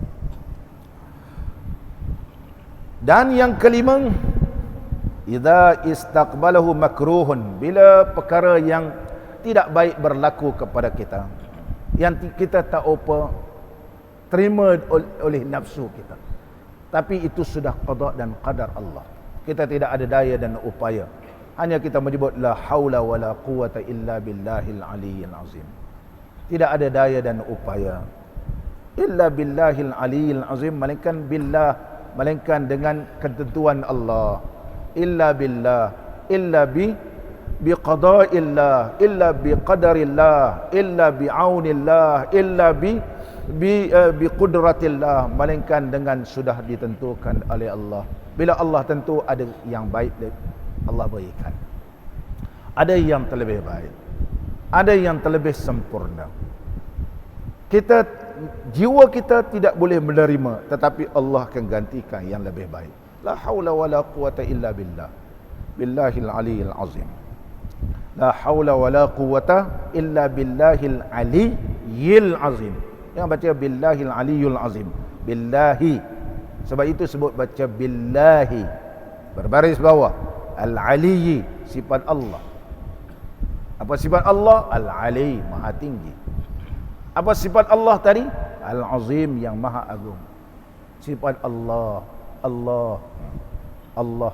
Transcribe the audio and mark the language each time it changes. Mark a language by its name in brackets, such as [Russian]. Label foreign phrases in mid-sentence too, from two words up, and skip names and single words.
[Malay] Dan yang kelima, [Arabic] إذا استقبله مكروه, [Malay] bila perkara yang tidak baik berlaku kepada kita, yang kita tak apa terima oleh nafsu kita, tapi itu sudah qada dan qadar Allah, kita tidak ada daya dan upaya, hanya kita menyebut [Arabic] لا حول ولا قوة إلا بالله العلي العظيم. [Malay] Tidak ada daya dan upaya [Arabic] إلا بالله العلي العظيم, [Malay] melainkan dengan ketentuan Allah. [Arabic] إلا بالله، إلا بقضاء الله، إلا بقدر الله، إلا بعون الله، إلا بقدرة الله, [Malay] melainkan dengan sudah ditentukan oleh Allah. Bila Allah tentu ada yang baik Allah berikan, ada yang terlebih baik, ada yang terlebih sempurna. Jiwa kita tidak boleh menerima, tetapi Allah akan gantikan yang lebih baik. [Arabic] لا حول ولا قوة إلا بالله، بالله العلي العظيم. لا حول ولا قوة إلا بالله العلي العظيم. [Malay] Yang baca [Arabic] بالله العلي العظيم، بالله. [Malay] Sebab itu sebut baca billahi berbaris bawah. Al-aliyyi, sifat Allah. Apa sifat Allah? Al-ali, maha tinggi. Apa sifat Allah tadi? Al-azim, yang maha agung. Sifat Allah, Allah, Allah.